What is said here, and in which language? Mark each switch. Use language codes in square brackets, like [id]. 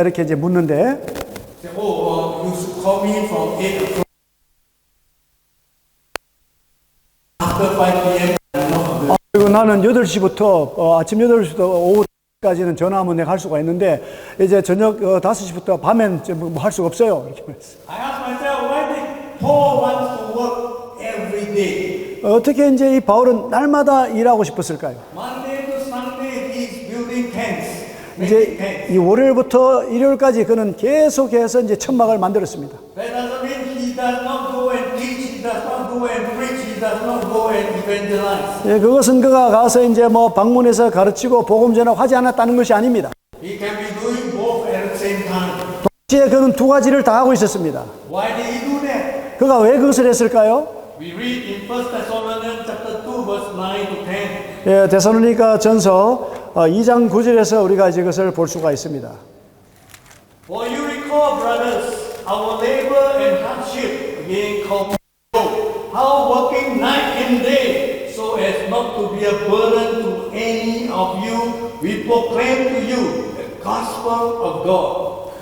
[ko] 이렇게 이제 묻는데, [en] Say, you should call me from 8 o'clock. After 5 p.m., I'm not available. [ko] 그리고 나는 8시부터 아침 8시부터 오후까지는 전화하면 내가 할 수가 있는데 이제 저녁 5시부터 밤엔 뭐 할 수가 없어요. 이렇게 말했어요. [en] I ask myself, why did Paul want to work every day? [ko] 어떻게 이제 이 바울은 날마다 일하고 싶었을까요? [en] Monday to Sunday, he's building tents. [ko] 이제 이 월요일부터 일요일까지 그는 계속해서 이제 천막을 만들었습니다. [en] That doesn't mean he does not go and teach, he does not go and preach, he does not go and evangelize. [ko] 예, 그것은 그가 가서 이제 뭐 방문해서 가르치고 복음 전하지 않았다는 것이 아닙니다. [en] He can be doing both at the same time. [ko] 동시에 그는 두 가지를 다 하고 있었습니다. [en] Why did he do that? [ko] 그가 왜 그것을 했을까요? [en] We read in 1 Thessalonians chapter 2 verse 9 to 10. [ko] 예, 데살로니가 전서 2장 9절에서 우리가 이것을 볼 수가 있습니다. [en] For you recall, brothers, our labor and hardship being called how working night and day, so as not to be a burden to any of you, we proclaim to you the gospel of God.